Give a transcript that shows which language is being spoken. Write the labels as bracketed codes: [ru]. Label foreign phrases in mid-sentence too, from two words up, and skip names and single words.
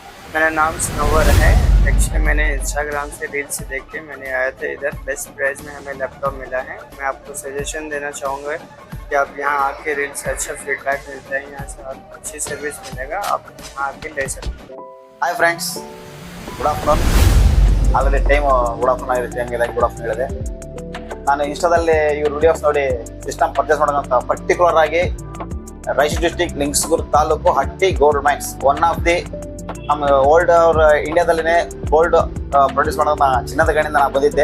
[hi] मेरा नाम सनोवर है। एक्चुअली मैंने इंस्टाग्राम से रील्स देख के मैंने आया था इधर। [en] best price [hi] में हमें लैपटॉप मिला है। मैं आपको सजेशन देना चाहूँगा कि आप यहाँ आके रील्स अच्छा फीडबैक मिलता है, यहाँ से आपको अच्छी सर्विस मिलेगा, आप यहाँ आके ले सकते हो। [en] Hi friends, good afternoon. [kn] ಆಗಲೇ [en] good afternoon [kn] ಆಗಿದೆ, ಟೈಮ್ಗೆ [en] good afternoon [kn] ಹೇಳಿದೆ. ನಾನು ಇನ್ಸ್ಟಾದಲ್ಲಿ ಇವ್ರ ವಿಡಿಯೋಸ್ ನೋಡಿ [en] system purchase [kn] ಮಾಡೋದಂತ ಪರ್ಟಿಕ್ಯುಲರ್ ಆಗಿ ರಾಯಚೂರು ಡಿಸ್ಟಿಕ್ ಲಿಂಗ್ಸ್ಗೂರು ತಾಲೂಕು ಹಟ್ಟಿ ಗೋಲ್ಡ್ ಮೈನ್ಸ್, [en] one of the [kn] ನಮ್ಮ ಓಲ್ಡ್ ಅವ್ರ ಇಂಡಿಯಾದಲ್ಲಿನೇ [en] gold produce [kn] ಮಾಡೋದನ್ನ ಚಿನ್ನದ ಗಣಿಯಿಂದ ನಾನು ಬಂದಿದ್ದೆ.